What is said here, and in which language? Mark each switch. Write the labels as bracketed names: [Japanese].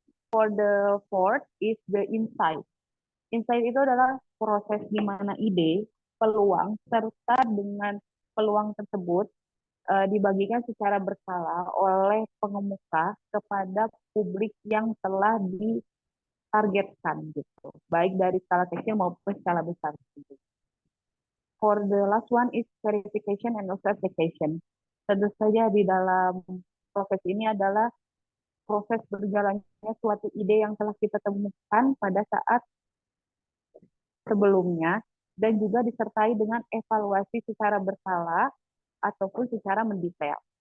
[English] For the fourth is the insight. [Indonesian] Insight itu adalah proses di mana ide, peluang, serta dengan peluang tersebut dibagikan secara berkala oleh pengemuka kepada publik yang telah ditargetkan gitu, baik dari skala kecil maupun skala besar. [English] For the last one is verification and also application. [Indonesian] Tentu saja di dalam proses ini adalah proses berjalannya suatu ide yang telah kita temukan pada saat sebelumnya dan juga disertai dengan evaluasi secara berkala ataupun secara mendetail.